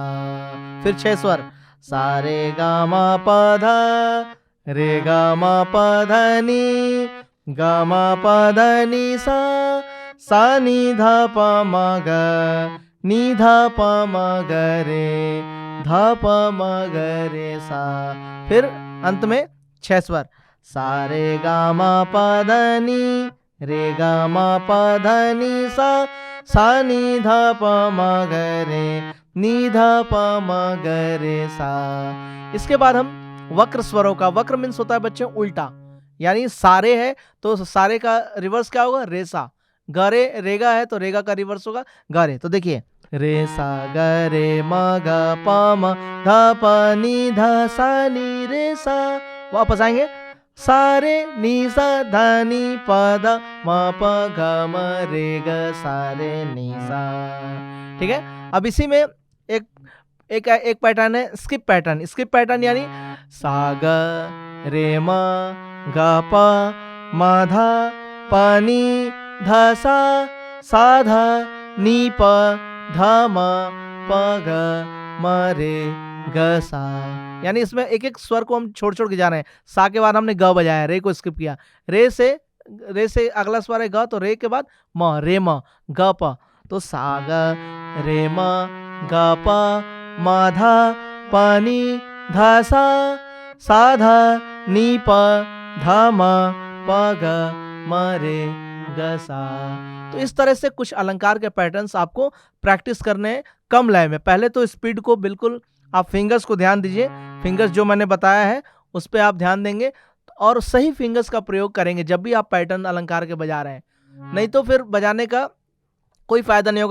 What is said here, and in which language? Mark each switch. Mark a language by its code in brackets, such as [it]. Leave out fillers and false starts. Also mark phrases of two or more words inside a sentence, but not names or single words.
[hi] फिर 6 स्वर सा रे ग म प ध नि सा नि ध प म ग रे सा। फिर अंत में 6 स्वर सा रे ग म प ध नि सा नि ध प म रे सा। इसके बाद हम वक्र स्वरों का, वक्र मीन्स होता है बच्चों उल्टा, यानी सारे है तो सारे का रिवर्स क्या होगा? रेसा। गरे रेगा है तो रेगा का रिवर्स होगा गरे। तो देखिए रे सा ग रे म ग प म ध प नि ध सा नि रे सा। वापस आएंगे सा रे नि सा ध नि प ध म प ग म रे ग सा रे नि सा। ठीक है। अब इसी में एक पैटर्न है [en] skip pattern. skip pattern [hi] यानी सा ग रे म ग प म ध प नि ध सा ध नि प ध म प ग म रे ग सा। यानी इसमें एक एक स्वर को हम छोड़ छोड़ के जा रहे हैं। सा के बाद हमने ग बजाया, रे को स्किप किया। रे से अगला स्वर है ग, तो रे के बाद म, रे म ग प। तो सा ग रे म ग प म ध प नि ध सा ध नि प ध म प ग म रे ग सा। तो इस तरह से कुछ अलंकार के पैटर्न्स आपको प्रैक्टिस करने हैं कम लय में। पहले तो स्पीड को बिल्कुल आप फिंगर्स को ध्यान दीजिए। फिंगर्स जो मैंने बताया है उस पर आप ध्यान देंगे और सही फिंगर्स का प्रयोग करेंगे जब भी आप पैटर्न अलंकार के बजा रहे हैं। नहीं तो फिर बजाने का कोई फायदा नहीं होगा।